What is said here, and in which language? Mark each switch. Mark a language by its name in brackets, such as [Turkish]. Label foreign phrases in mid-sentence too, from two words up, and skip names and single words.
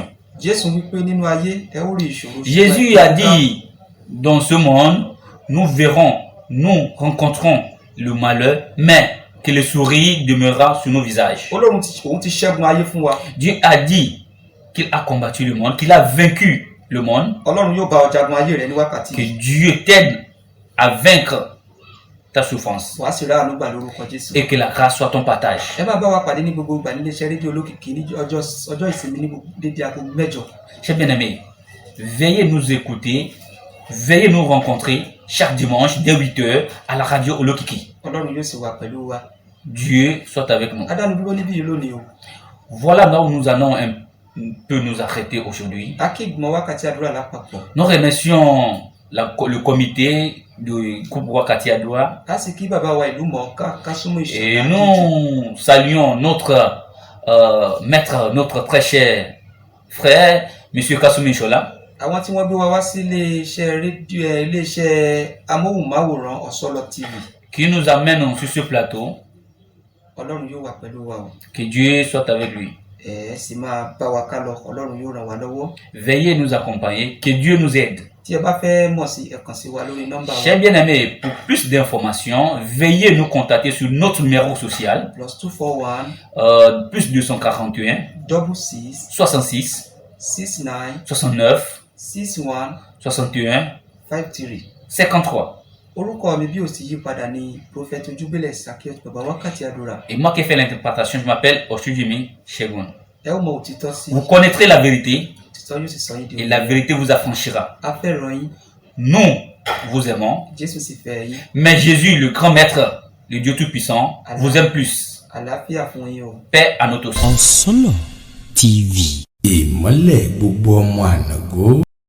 [Yoruba] Jésù wípé nínú ayé ẹ ó rí ìṣòro. [French] Jésus a dit, dans ce monde, nous verrons, nous rencontrons le malheur, mais que le sourire demeurera sur nos visages. [Yoruba] Ọlọ́run òun ti ṣẹ́gun ayé fún wa. [French] Dieu a dit qu'il a combattu le monde, qu'il a vaincu le monde, [Yoruba] Ọlọ́run yóò bá ọ jagun ayé rẹ ní wákàtí [French] que [Yoruba] yìí. [French] Dieu t'aide à vaincre ta souffrance [Yoruba] wàá sì ráàánú gbà lórúkọ Jésù. [French] et que la grâce soit ton partage. [Yoruba] ẹ máa bá wa pàdé ní gbogbo ìgbà nílé iṣẹ́ rédíò olókìkí ní ọjọ́ ìsinmi ní dédé aago 8. [French] Chers bien-aimés, veuillez nous écouter, veuillez nous rencontrer chaque dimanche dès 8h à la radio Olokiki. [Yoruba] Ọlọ́run yóò sì wà pẹ̀lú wa. [French] Dieu soit avec nous. [Yoruba] adánu dúró níbí yìí lónìí o. [French] Voilà là où nous allons un peu nous arrêter aujourd'hui. [Yoruba] akéègbọn wákàtí àdúrà lápapọ̀. [French] Nous remercions le comité du groupe Wakati Adoua [Yoruba] a sì kí bàbá wa ìlú mọ̀ọ́ká ká súnmọ́ [French] et [Yoruba] ìṣẹ̀lẹ̀ [French] nous saluons notre maître, notre très cher frère, M. Kasumi Shola, [Yoruba] àwọn tí wọ́n gbé wa wá sí iléeṣẹ́ rédíò iléeṣẹ́ amóhùnmáwòrán Ọ̀sọ́lọ̀ TV. [French] qui nous amène sur ce plateau. [Yoruba] Ọlọ́run yóò wà pẹ̀lú wa o. [French] Que Dieu soit avec lui. [Yoruba] ẹ sì máa bá wa ká lọ. Ọlọ́run yóò ràn wá lọ́wọ́. [French] Veuillez nous accompagner, que Dieu nous aide. [Yoruba] tí ẹ bá fẹ́ mọ̀ sí ẹ kàn sí wa lórí nọ́mbà wa. [French] Chers bien-aimés, pour plus d'informations, veuillez nous contacter sur notre numéro social, [Yoruba] +241 [French] plus 241 [Yoruba] 66 [French] 66 [Yoruba] 69 [French] 69 [Yoruba] 61 [French] 61 [Yoruba] 53. [French] 53. [Yoruba] orúkọ mi bí ó sì yí padà ní Prophet Ojúgbélé Zaccheaus bàbá Wákàtí Àdúrà. [French] Et moi qui fais l'interprétation, je m'appelle Oshujimi Shegun. [Yoruba] ẹ ó mọ òtítọ́ sí [French] Vous connaîtrez la vérité [Yoruba] òtítọ́ yóò sì sọ yín di [French] et la vérité vous affranchira. [Yoruba] a fẹ́ràn yín, [French] Nous vous aimons, [Yoruba] Jésù sì fẹ́ yín. [French] mais Jésus, le grand maître, le Dieu Tout-Puissant, vous aime plus. [Yoruba] àlàáfíà fún yín o. [French] Paix à nous tous. [Yoruba] Ọ̀sọ́lọ̀ TV. ìmọ́lẹ̀ gbogbo ọmọ ànàgó.